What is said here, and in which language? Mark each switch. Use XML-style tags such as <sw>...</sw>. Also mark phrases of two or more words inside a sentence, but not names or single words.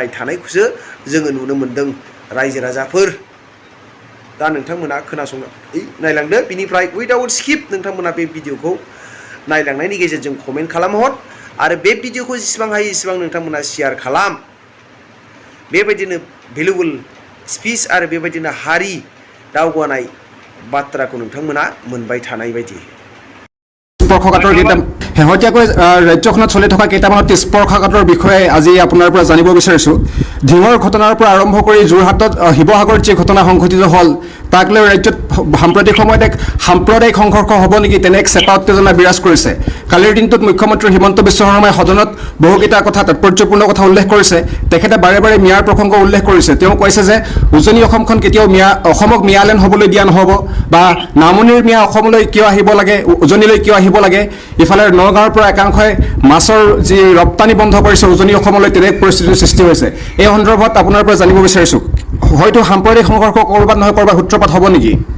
<brx>थानायखौसो जोङो नुनो मोन्दों रायजो राजाफोर दा नोंथांमोना खोनासंनानै नायलांदो बिनिफ्राय</brx> <en>without skip</en> <brx>नोंथांमोना बे भिडिअखौ नायलांनायनि गेजेरजों कमेन्ट खालामहर आरो बे भिडिअखौ जेसेबां हायो एसेबां नोंथांमोना शेयार खालाम बेबायदिनो</brx> <en>valuable speech</en> <brx>आरो बेबायदिनो हारि दावगानाय बाथ्राखौ नोंथांमोना मोनबाय थानाय बायदि</brx> <as>স্পৰ্শকাতৰ শেহতীয়াকৈ ৰাজ্যখনত চলি থকা কেইটামান স্পৰ্শকাতৰ বিষয়ে আজি আপোনাৰ পৰা জানিব বিচাৰিছোঁ ঢিঙৰ ঘটনাৰ পৰা আৰম্ভ কৰি যোৰহাটত শিৱসাগৰত যি ঘটনা সংঘটিত হ'ল তাক লৈ ৰাজ্যত সাম্প্ৰতিক সময়ত এক সাম্প্ৰদায়িক সংঘৰ্ষ হ'ব নেকি তেনে এক চেপা উত্তেজনা বিৰাজ কৰিছে কালিৰ দিনটোত মুখ্যমন্ত্ৰী হিমন্ত বিশ্ব শৰ্মাই সদনত বহুকেইটা কথা তাৎপৰ্যপূৰ্ণ কথা উল্লেখ কৰিছে তেখেতে বাৰে বাৰে মিয়াৰ প্ৰসংগ উল্লেখ কৰিছে তেওঁ কৈছে যে উজনি অসমখন কেতিয়াও অসমক মিয়ালেণ্ড হ'বলৈ দিয়া নহ'ব বা নামনিৰ মিয়া অসমলৈ কিয় আহিব লাগে উজনিলৈ কিয় আহিব লাগে ইফালে নগাঁৱৰ পৰা একাংশই মাছৰ যি ৰপ্তানি বন্ধ কৰিছে উজনি অসমলৈ তেনে পৰিস্থিতিৰ সৃষ্টি হৈছে এই সন্দৰ্ভত আপোনাৰ পৰা জানিব বিচাৰিছোঁ হয়তো সাম্প্ৰদায়িক সংঘৰ্ষ ক'ৰবাত নহয় ক'ৰবাত সূত্ৰপাত হ'ব নেকি</as>